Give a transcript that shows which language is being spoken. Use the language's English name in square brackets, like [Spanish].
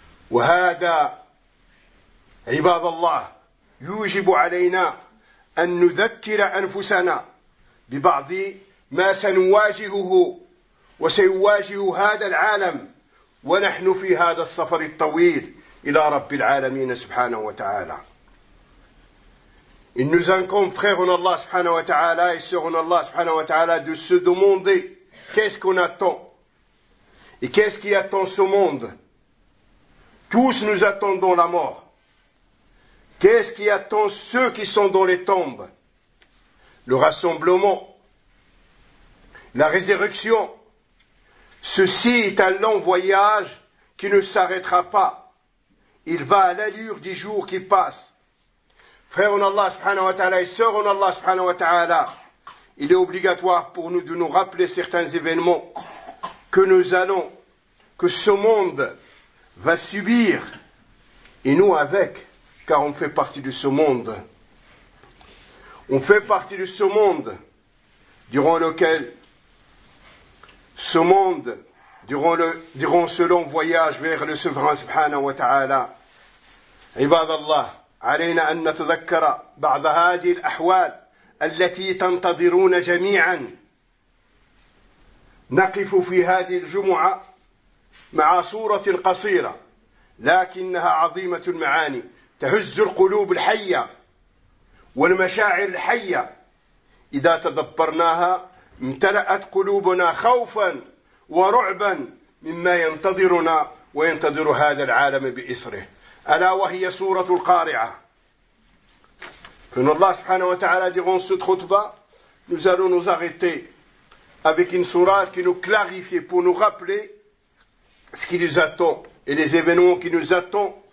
[Arabic] وهذا عباد الله يوجب علينا أن نذكر أنفسنا ببعض ما سنواجهه وسيواجه هذا العالم ونحن في هذا السفر الطويل إلى رب العالمين سبحانه وتعالى. [French] Il nous incombe, frères en Allah subhanahu wa ta'ala et sœurs en Allah subhanahu wa ta'ala, de se demander qu'est-ce qu'on attend et qu'est-ce qui attend ce monde. Tous nous attendons la mort. Qu'est-ce qui attend ceux qui sont dans les tombes? Le rassemblement, la résurrection. Ceci est un long voyage qui ne s'arrêtera pas. Il va à l'allure des jours qui passent. Frères en Allah subhanahu wa ta'ala et sœurs en Allah subhanahu wa ta'ala, il est obligatoire pour nous de nous rappeler certains événements que ce monde va subir, et nous avec, car on fait partie de ce monde. On fait partie de ce monde durant lequel ce monde, durant ce long voyage vers le souverain subhanahu wa ta'ala. [Arabic] عباد الله علينا أن نتذكر بعض هذه الأحوال التي تنتظرون جميعا. نقف في هذه الجمعة مع سورة قصيرة لكنها عظيمة المعاني، تهز القلوب الحية والمشاعر الحية. إذا تدبرناها امتلأت قلوبنا خوفا ورعبا مما ينتظرنا وينتظر هذا العالم بإسره، ألا وهي سورة القارعة. فإن الله سبحانه وتعالى [French] durant cette خطبه nous allons nous arrêter avec une sourate qui nous clarifie pour nous rappeler ce qui nous attend et les événements qui nous attendent.